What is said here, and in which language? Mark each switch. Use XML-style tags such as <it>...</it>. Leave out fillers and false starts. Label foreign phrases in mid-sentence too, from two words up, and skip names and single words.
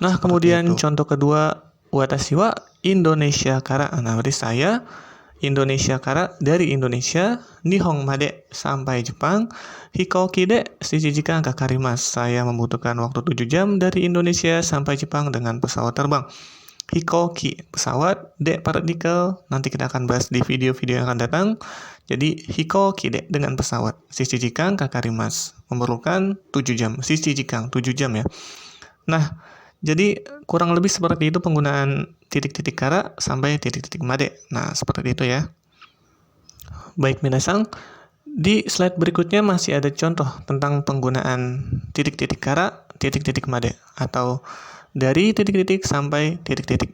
<id>Nah, kemudian contoh kedua,</id> <ja>私はインドネシアから,</ja> <id>nah berarti saya Indonesia kara, dari Indonesia,</id> <ja>日本まで,</ja> <id>sampai Jepang,</id> <ja>飛行機で7時間かかります,</ja> <id>saya membutuhkan waktu 7 jam dari Indonesia sampai Jepang dengan pesawat terbang. Hikouki, pesawat, de partikel, nanti kita akan bahas di video-video yang akan datang. Jadi</id> <ja>飛行機で,</ja> <id>dengan pesawat,</id> <ja>7時間かかります,</ja> <id>memerlukan 7 jam, 7 jikan, 7 jam ya. Nah, jadi kurang lebih seperti itu penggunaan titik-titik kara sampai titik-titik made. Nah, seperti itu ya. Baik minasang, di slide berikutnya masih ada contoh tentang penggunaan titik-titik kara, titik-titik made, atau dari titik-titik sampai titik-titik.</id>